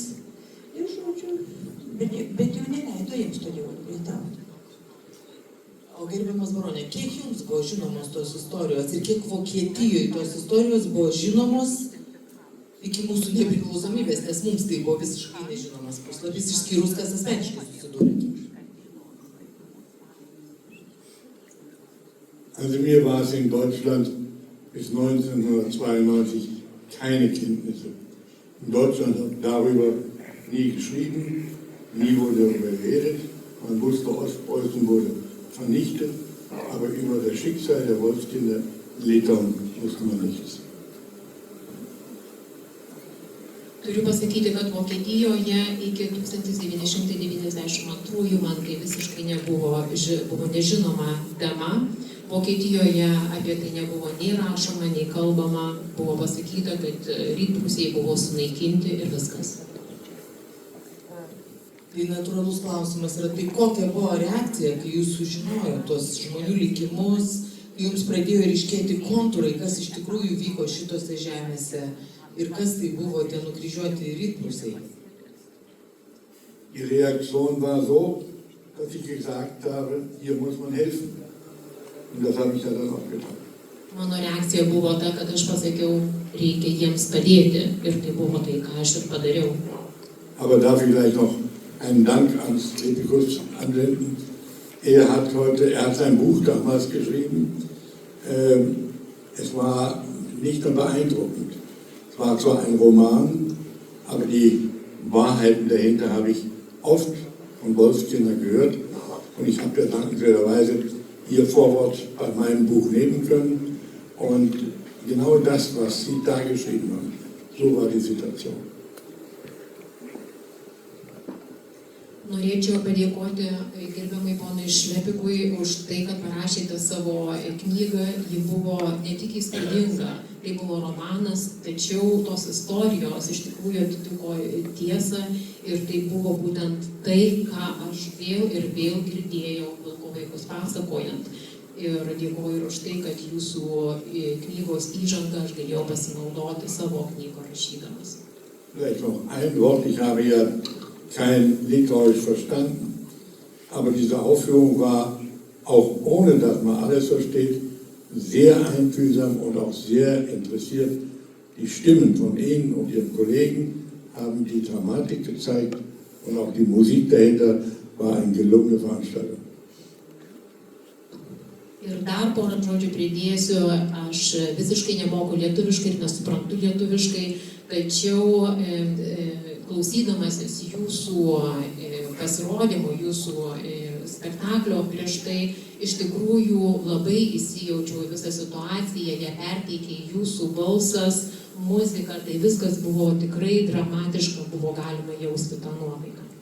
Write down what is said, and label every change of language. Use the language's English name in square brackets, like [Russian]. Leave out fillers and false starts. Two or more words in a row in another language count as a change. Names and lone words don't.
[Lithuanian] Ir žodžiu, bet jau neleido jiems toliau lietauti. O gerbiamas baronė, kiek jums buvo žinomos tos istorijos ir kiek Vokietijoje tos istorijos buvo žinomos iki mūsų nepriklausomybės, nes mums tai buvo visiškai nežinomas puslapis, išskyrus, kas asmeniškai susidūrė? [German] Also mir war es in Deutschland bis 1992 keine Kenntnisse. In Deutschland hat darüber nie geschrieben, nie wurde darüber geredet. Man wusste, Ostpreußen wurde vernichtet, aber über das Schicksal der Wolfskinder Litauen wusste man nichts. [Lithuanian] Turiu pasakyti, kad Vokietijoje iki 1992 man tai visiškai buvo nežinoma tema. Vokietijoje apie tai nebuvo nei rašoma, nei kalbama. Buvo pasakyta, kad rytprūsiai buvo sunaikinti ir viskas. Tai natūralus klausimas yra, tai kokia buvo reakcija, kai jūs sužinojo tos žmonių likimus, kai jums pradėjo ryškėti kontūrai, kas iš tikrųjų vyko šitose žemėse ir kas tai buvo tie nukryžiuoti rytprūsiai? [German] Die Reaktion war so, dass ich gesagt habe, hier muss man helfen. Und das habe ich ja dann auch getan. [Lithuanian] Mano reakcija buvo ta, kad aš pasakiau, reikia jiems padėti ir tai buvo tai, ką aš ir padariau. [German] Aber darf ich gleich noch einen Dank an Slepikus anwenden. Er hat sein Buch damals geschrieben. Es war nicht nur beeindruckend. Es war zwar ein Roman, aber die Wahrheiten dahinter habe ich oft von Wolfskindern gehört. Und ich habe ja dankenswerterweise Ihr Vorwort bei meinem Buch nehmen können. Und genau das, was Sie da geschrieben haben, so war die Situation. [Lithuanian] Norėčiau padėkoti gerbiamai ponui Šlepikui už tai, kad parašėte savo knygą. Ji buvo ne tik įspūdinga, tai buvo romanas, tačiau tos istorijos iš tikrųjų atitiko tiesą ir tai buvo būtent tai, ką aš vėl ir vėl girdėjau vilko vaikus pasakojant. Ir dėkoju ir už tai, kad jūsų knygos įžangą aš galėjau pasinaudoti savo knygą rašydamas. [German] Vielleicht noch ein Wort, ich habe ja kein Litauisch verstanden, aber diese Aufführung war, auch ohne dass man alles versteht, sehr einfühlsam und auch sehr interessiert. Die Stimmen von Ihnen und Ihren Kollegen haben die Dramatik gezeigt und auch die Musik dahinter war eine gelungene Veranstaltung. [Lithuanian] Ir dar porą žodžių pridėsiu, aš visiškai nemoku lietuviškai ir nesuprantu lietuviškai, tačiau klausydamasis jūsų pasirodymų, jūsų spektaklio prieš tai, iš tikrųjų labai įsijaučiau visą situaciją, ją perteikė jūsų balsas, muzika, tai viskas buvo tikrai dramatiška, buvo galima jausti tą nuotaiką.